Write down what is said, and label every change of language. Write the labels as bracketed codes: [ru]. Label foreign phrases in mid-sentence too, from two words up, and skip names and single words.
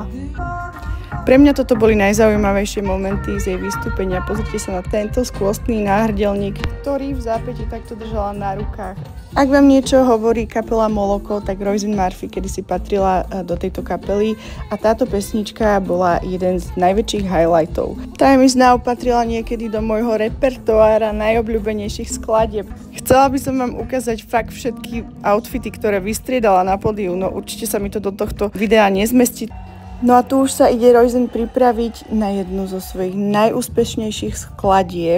[sk] Pre mňa toto boli najzaujímavejšie momenty z jej vystúpenia. Pozrite sa na tento skvostný náhrdelník, ktorý v zápäti takto držala na rukách. Ak vám niečo hovorí kapela Moloko, tak Roisin Murphy kedysi patrila do tejto kapely a táto pesnička bola jeden z najväčších highlightov. Time is Now patrila niekedy do môjho repertoára najobľúbenejších skladieb. Chcela by som vám ukázať fakt všetky outfity, ktoré vystriedala na pódiu, no určite sa mi to do tohto videa nezmestí. No a tu už sa ide Roisin pripraviť na jednu zo svojich najúspešnejších skladieb.